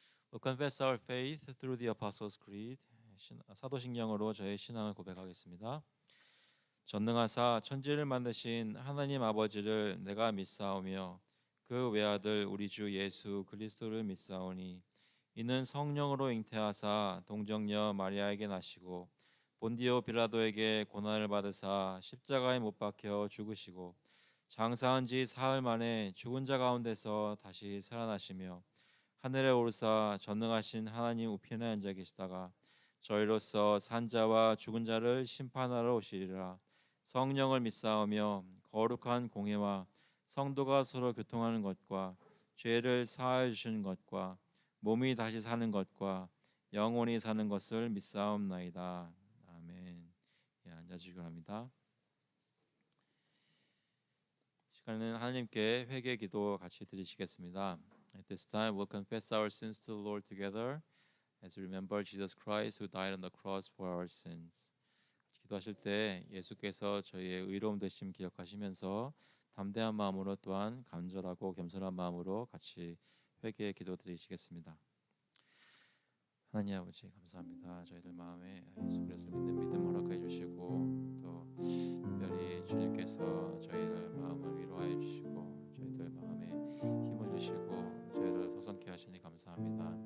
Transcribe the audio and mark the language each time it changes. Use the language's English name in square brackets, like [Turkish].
[English] We'll confess our faith through the Apostles' Creed. [Korean] 사도신경으로 저의 신앙을 고백하겠습니다. 전능하사 천지를 만드신 하나님 아버지를 내가 믿사오며 그 외아들 우리 주 예수 그리스도를 믿사오니 이는 성령으로 잉태하사 동정녀 마리아에게 나시고 본디오 빌라도에게 고난을 받으사 십자가에 못 박혀 죽으시고 장사한 지 사흘 만에 죽은 자 가운데서 다시 살아나시며 하늘에 오르사 전능하신 하나님 우편에 앉아 계시다가 저희로서 산자와 죽은 자를 심판하러 오시리라. 성령을 믿사오며 거룩한 공회와 성도가 서로 교통하는 것과 죄를 사하여 주시는 것과 몸이 다시 사는 것과 영원히 사는 것을 믿사옵나이다. 아멘. 앉아주시기 바랍니다. 시간에는 하나님께 회개 기도 같이 드리시겠습니다. [English] At this time, we'll confess our sins to the Lord together as we remember Jesus Christ who died on the cross for our sins. [Korean] 기도하실 때 예수께서 저희의 의로움 되심 기억하시면서 담대한 마음으로 또한 간절하고 겸손한 마음으로 같이 회개의 기도 드리시겠습니다. 하나님 아버지 감사합니다. 저희들 마음에 예수 그리스도를 믿는 믿음 허락해 주시고 또 특별히 주님께서 저희들 마음을 위로하여 주시고 저희들 마음에 힘을 주시고 저희를 소성케 하시니 감사합니다.